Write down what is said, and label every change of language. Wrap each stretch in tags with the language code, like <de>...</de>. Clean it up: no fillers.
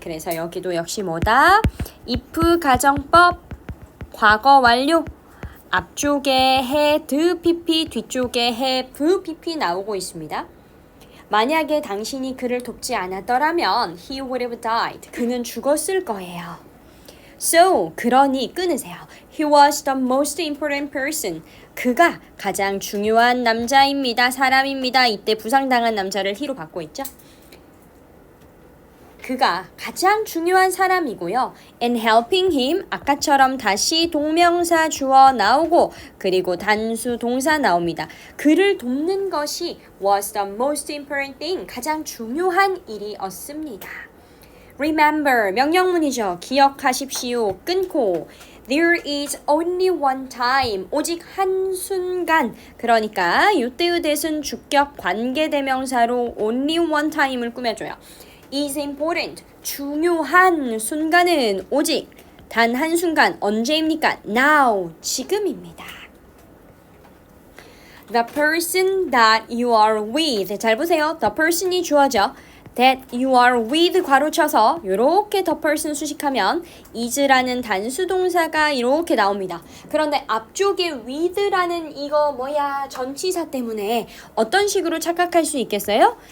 <ko>그래서 여기도 역시 뭐다? if 가정법 과거 완료. 앞쪽에 had pp, 뒤쪽에 have pp 나오고 있습니다. 만약에 당신이 그를 돕지 않았더라면</ko> <en>he would have died.</en> <ko>그는 죽었을 거예요. So, 그러니 끊으세요.</ko> <en>He was the most important person.</en> <ko>그가 가장 중요한 남자입니다. 사람입니다. 이때 부상당한 남자를 he로 받고 있죠. 그가 가장 중요한 사람이고요.</ko> <en>And helping him,</en> <ko>아까처럼 다시 동명사 주어 나오고 그리고 단수 동사 나옵니다. 그를 돕는 것이</ko> <en>was the most important thing,</en> <ko>가장 중요한 일이었습니다. Remember, 명령문이죠. 기억하십시오. 끊고.</ko> <en>There is only one time.</en> <ko>오직 한순간. 그러니까 이때의 대순 주격 관계대명사로</ko> <en>only one time</en> <ko>을 꾸며줘요.</ko> <en>is important.</en> <ko>중요한 순간은 오직 단 한순간. 언제입니까? Now. 지금입니다.</ko> <en>The person that you are with.</en> <ko>잘 보세요. The person이 주어져.</ko> <en>That you are with</en> <ko>괄호쳐서 이렇게 the person 수식하면 is라는 단수 동사가 이렇게 나옵니다. 그런데 앞쪽에 with라는 이거 뭐야 전치사 때문에 어떤 식으로 착각할 수 있겠어요?</ko>